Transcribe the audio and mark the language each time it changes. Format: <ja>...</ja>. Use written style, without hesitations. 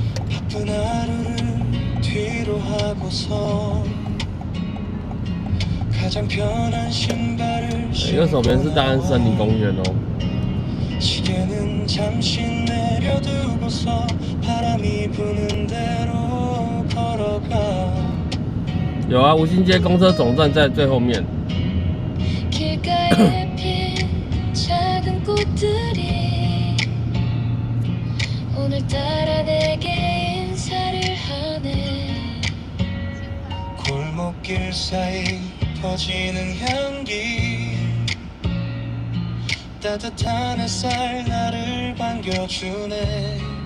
<ko>바쁜 하루를 뒤로 하고서 가장 편한 신발을</ko> <zh>右手边是大安森林公园哦。</zh> <ko>시계는 잠시 내려두고서 바람이 부는 대로 걸어가</ko> <zh>有啊，吴兴街公车总站在最后面。</zh> <ko>길가에 핀 작은 꽃들이 오늘따라 내게 인사를 하네. 골목길 사이 퍼지는 향기 따뜻한 햇살 나를 반겨주네.</ko>